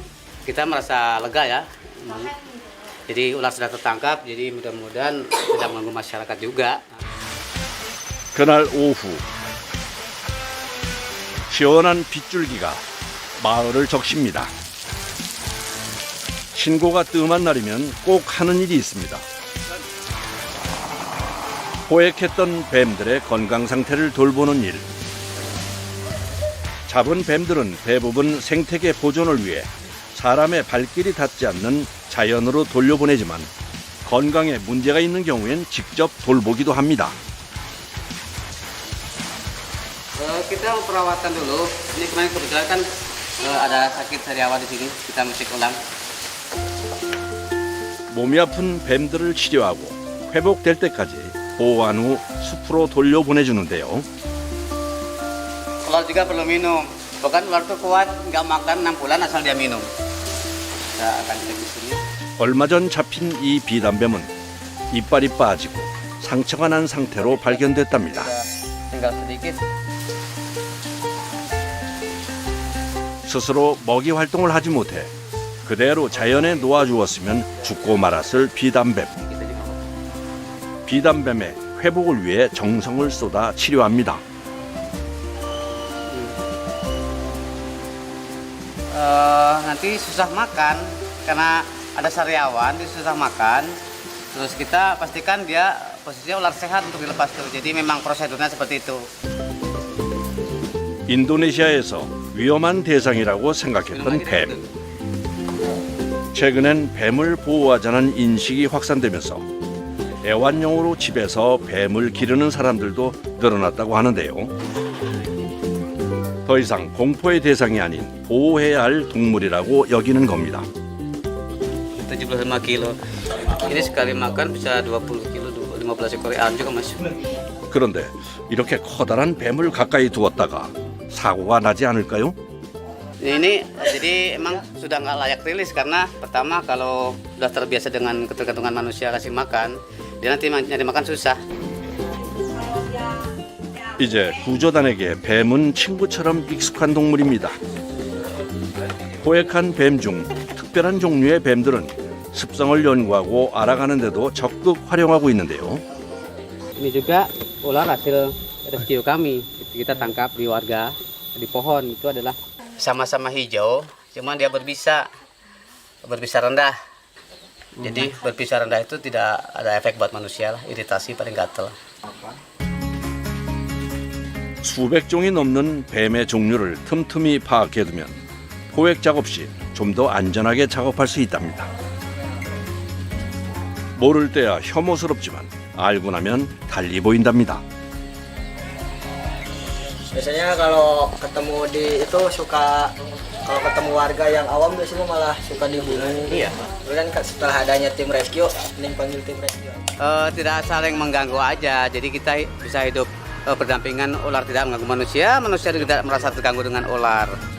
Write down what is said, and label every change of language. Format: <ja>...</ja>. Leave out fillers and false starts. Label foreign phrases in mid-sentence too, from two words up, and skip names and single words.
<id>Kita merasa lega ya. Jadi ular sudah tertangkap, jadi mudah-mudahan tidak mengganggu masyarakat juga.</id> <ko>그날 오후 시원한 빗줄기가 마을을 적십니다. 신고가 뜸한 날이면 꼭 하는 일이 있습니다. 포획했던 뱀들의 건강 상태를 돌보는 일. 잡은 뱀들은 대부분 생태계 보존을 위해 사람의 발길이 닿지 않는 자연으로 돌려보내지만 건강에 문제가 있는 경우엔 직접 돌보기도 합니다.</ko> <id>Kita perawatan dulu. Ini kemarin kebetulan kan ada sakit sariawan di sini. Kita mesti ulang.</id> <ko>몸이 아픈 뱀들을 치료하고 회복될 때까지 보호한 후 숲으로 돌려보내주는데요.</ko> <id>Ular juga perlu minum. Bahkan ular tuh kuat, nggak makan 6 bulan asal dia minum. Kita akan cek di sini.</id> <ko>얼마 전 잡힌 이 비단뱀은 이빨이 빠지고 상처가 난 상태로 발견됐답니다.</ko> <id>Tinggal sedikit.</id> <ko>스스로 먹이 활동을 하지 못해 그대로 자연에 놓아주었으면 죽고 말았을 비단뱀. 비단뱀의 회복을 위해 정성을 쏟아 치료합니다.</ko> <id>Nanti susah makan karena ada sariawan, dia susah makan. Terus kita pastikan dia posisinya ular sehat untuk dilepas tuh. Jadi memang prosedurnya seperti itu.</id> <ko>인도네시아에서 위험한 대상이라고 생각했던 뱀. 최근엔 뱀을 보호하자는 인식이 확산되면서 애완용으로 집에서 뱀을 기르는 사람들도 늘어났다고 하는데요. 더 이상 공포의 대상이 아닌 보호해야 할 동물이라고 여기는 겁니다.</ko> <id>75 kilo. Ini sekali makan bisa 20 kilo, 15 ekor ayam juga masuk.</id> <ko>그런데 이렇게 커다란 뱀을 가까이 두었다가 사고가 나지 않을까요?</ko> <id>Ini jadi emang sudah nggak layak rilis karena pertama kalau sudah terbiasa dengan ketergantungan manusia kasih makan, dia nanti nyari makan susah.</id> <ko>이제 구조단에게 뱀은 친구처럼 익숙한 동물입니다. 포획한 뱀 중 특별한 종류의 뱀들은 습성을 연구하고 알아가는 데도 적극 활용하고 있는데요.</ko> <id>Ini juga ular hasil rescue kami. Kita tangkap di warga di pohon, itu adalah sama-sama hijau, cuman dia berbisa rendah. Jadi berbisa rendah itu tidak ada efek buat manusia lah, iritasi paling gatel.</id> <ko>수백 종이 넘는 뱀의 종류를 틈틈이 파악해두면 포획 작업 시 좀 더 안전하게 작업할 수 있답니다. 모를 때야 혐오스럽지만 알고 나면 달리 보인답니다.</ko> <id>Biasanya kalau ketemu di itu suka, kalau ketemu warga yang awam biasanya malah suka dibunuh. Iya. Kemudian setelah adanya tim rescue, mending panggil tim rescue. Tidak saling mengganggu aja, jadi kita bisa hidup berdampingan, ular tidak mengganggu manusia, manusia tidak merasa terganggu dengan ular.</id>